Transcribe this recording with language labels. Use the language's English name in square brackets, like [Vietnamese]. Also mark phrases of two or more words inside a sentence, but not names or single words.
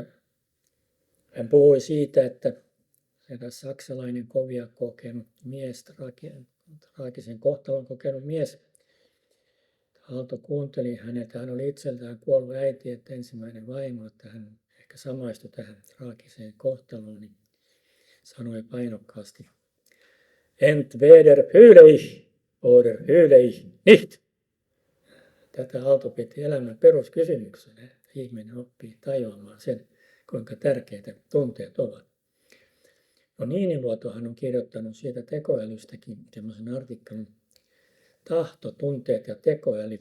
[Finnish] Hän puhui siitä, että eräs saksalainen kovia kokenut mies, traagisen kohtalon kokenut mies, Aalto kuunteli häneltä, hän oli itseltään kuollut äiti, että ensimmäinen vaimo, että hän ehkä samaistui tähän traagiseen kohtaloon, niin sanoi painokkaasti, [German] entweder fühle ich oder fühle ich nicht. [Finnish] Tätä Aalto piti elämän peruskysymyksenä. Ihminen oppii tajuamaan sen, kuinka tärkeitä tunteet ovat. No Niiniluotohan on kirjoittanut siitä tekoälystäkin semmoisen artikkelin, tahto, tunteet ja tekoäly.